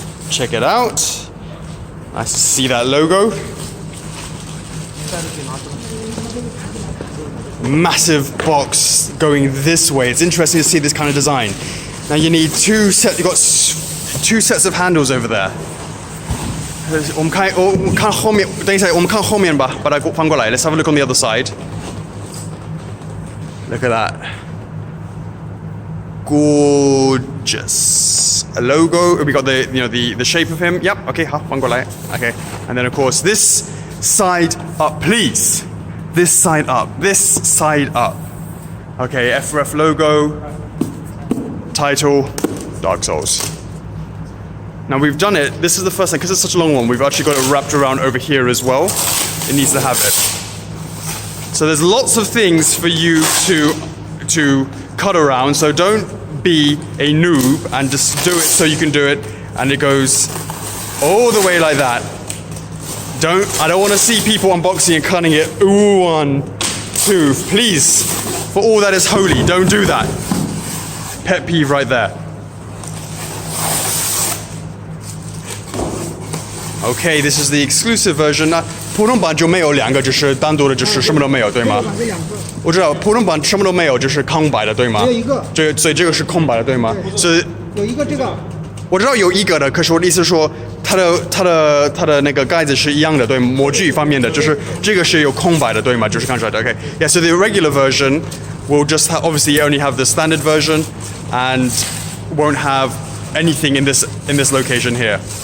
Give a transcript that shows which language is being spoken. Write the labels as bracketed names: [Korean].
[English] Check it out. Nice to see that logo. Massive box going this way. It's interesting to see this kind of design. Now you need you've got 2 sets of handles over there. [Chinese] 我们看后面，等一下，我们看后面吧，把它翻过来。 [English] Let's have a look on the other side. Look at that. gorgeous. A logo. We got the the shape of him. Yep. Okay. Okay. And then of course this side up, please. This side up. This side up. Okay. FRF logo. Title. Dark Souls. Now we've done it. This is the first time because it's such a long one. We've actually got it wrapped around over here as well. It needs to have it. So there's lots of things for you to cut around. So don't be a noob and just do it so you can do it. And it goes all the way like that. I don't want to see people unboxing and cutting it. Ooh, 1, 2, please. For all that is holy, don't do that. Pet peeve right there. Okay, this is the exclusive version. [Chinese] 普通版就没有2个，就是单独的，就是什么都没有，对吗？我知道普通版什么都没有，就是空白的，对吗？只有一个。所以这个是空白的，对吗？是有一个这个。我知道有一个的，可是我的意思是说，它的那个盖子是一样的，对，模具方面的，就是这个是有空白的，对吗？就是看出来的。 [English] Okay, yeah. So the regular version will just obviously only have the standard version, and won't have anything in this location here.